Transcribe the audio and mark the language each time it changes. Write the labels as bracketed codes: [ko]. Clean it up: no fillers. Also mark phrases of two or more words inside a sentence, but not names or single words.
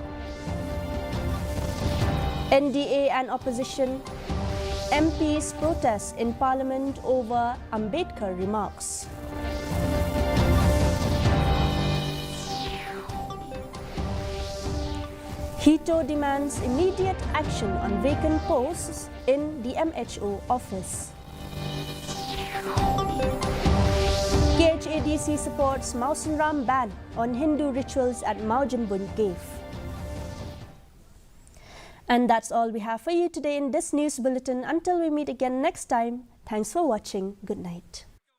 [en] NDA and opposition MPs protest in Parliament over Ambedkar remarks. HITO demands immediate action on vacant posts in the MHO office. KHADC supports Mausan Ram ban on Hindu rituals at Maujambun Cave. And that's all we have for you today in this news bulletin. Until we meet again next time, thanks for watching. Good night.